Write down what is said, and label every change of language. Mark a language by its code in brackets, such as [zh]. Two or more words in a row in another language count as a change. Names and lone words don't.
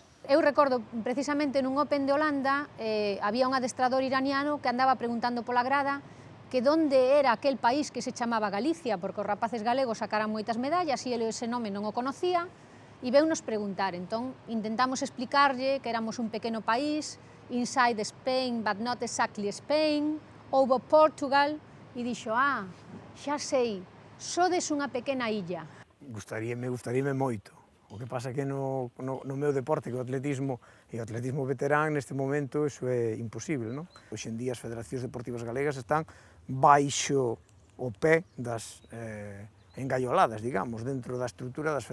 [gl] Eu recordo precisamente nun Open de Holanda había un adestrador iraniano que andaba preguntando pola grada que onde era aquel país que se chamaba Galicia, porque os rapaces galegos sacaran moitas medallas e ele ese nome non o conocía, e veunos preguntar. Entón, intentamos explicarlle que éramos un pequeno país, [en] inside Spain, but not exactly Spain, over Portugal, [gl] e dixo, xa sei, sodes unha pequena illa. Gustaríame moito. O que pasa é que no meu deporte, que é o atletismo, e o atletismo veterán, neste momento, iso é imposible, non? Hoxe en día as federacións deportivas galegas están baixo o pé das engaioladas, digamos, dentro da estrutura das